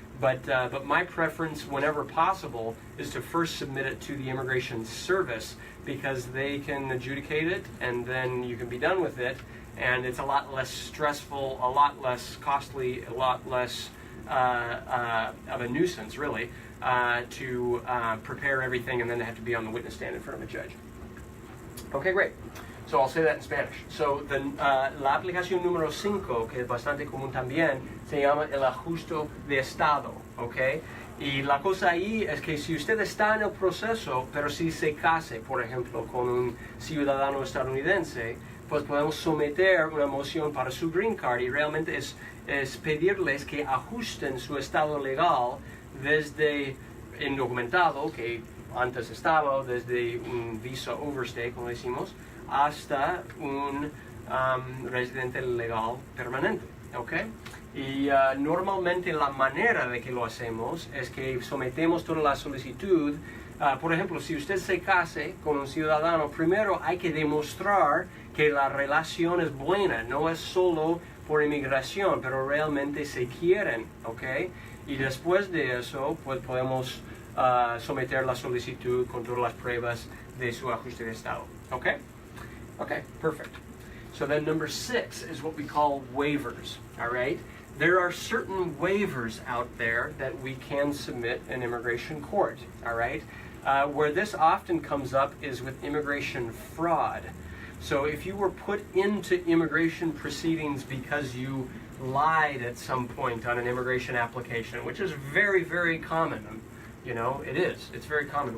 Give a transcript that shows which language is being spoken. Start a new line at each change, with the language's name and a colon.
English: But my preference, whenever possible, is to first submit it to the Immigration Service because they can adjudicate it, and then you can be done with it. And it's a lot less stressful, a lot less costly, a lot less of a nuisance, really, to prepare everything and then to have to be on the witness stand in front of a judge. Okay, great. So I'll say that in Spanish.
Spanish: So la aplicación número 5, que es bastante común también, se llama el ajuste de estado, ¿ok? Y la cosa ahí es que si usted está en el proceso, pero si se case, por ejemplo, con un ciudadano estadounidense, pues podemos someter una moción para su green card y realmente es pedirles que ajusten su estado legal desde indocumentado, que antes estaba, desde un visa overstay, como decimos, hasta un residente legal permanente, ¿ok? Y normalmente la manera de que lo hacemos es que sometemos toda la solicitud. Por ejemplo, si usted se case con un ciudadano, primero hay que demostrar que la relación es buena, no es solo por inmigración, pero realmente se quieren, ¿ok? Y después de eso, pues podemos someter la solicitud con todas las pruebas de su ajuste de estado, ¿ok?
English: Okay, perfect. So then number 6 is what we call waivers, all right? There are certain waivers out there that we can submit in immigration court, all right? Where this often comes up is with immigration fraud. So if you were put into immigration proceedings because you lied at some point on an immigration application, which is very, very common, you know, it is. It's very common.